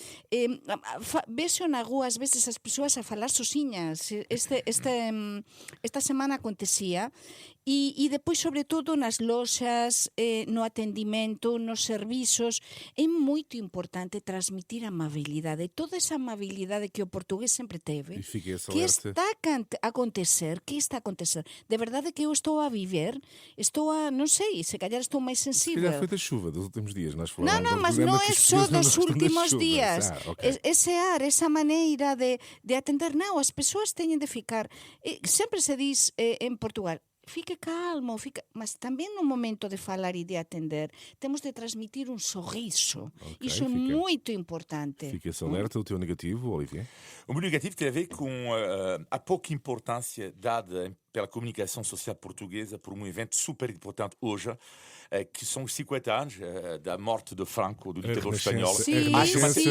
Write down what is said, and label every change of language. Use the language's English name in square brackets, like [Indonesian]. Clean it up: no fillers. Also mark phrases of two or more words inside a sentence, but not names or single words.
[Galician] Vexo na rúa ás veces as persoas a falar sosiñas. Esta semana acontecía. E depois, sobre todo, nas loxas, no atendimento, nos servizos, é moito importante transmitir amabilidade. Toda esa amabilidade que o portugués sempre teve. [Portuguese] E fique esse [Galician] Que [Portuguese] alerta. [Galician] está a acontecer? Que está a acontecer? De verdade que eu estou a viver, non sei, [Portuguese] se calhar [Galician] estou máis [Portuguese] Se sensível. calhar foi da chuva dos últimos dias. Nós [Galician] Non, [Portuguese] falámos [Galician] non, [Portuguese] no [Galician] mas [Portuguese] programa [Galician] non [Portuguese] que [Galician] é [Portuguese] os [Galician] só [Portuguese] portugueses não [Galician] dos [Portuguese] gostam das [Galician] últimos [Portuguese] chuvas. [Galician] días. Ok. Ese ar, esa maneira de atender. Non, as persoas teñen de ficar. Sempre se diz en Portugal, [Portuguese] fique calmo, [Galician] mas tamén no momento de falar e de atender temos de transmitir un sorriso. [Portuguese] Ok, [Galician] Iso é [Portuguese] fica. [Galician] moito importante. [Portuguese] Fica esse alerta. O teu negativo, Olivier? O meu negativo tem a ver com a pouca importância dada pela comunicação social portuguesa por um evento super importante hoje, que são os 50 anos da morte de Franco, do ditador espanhol. Sim, Acho que sim.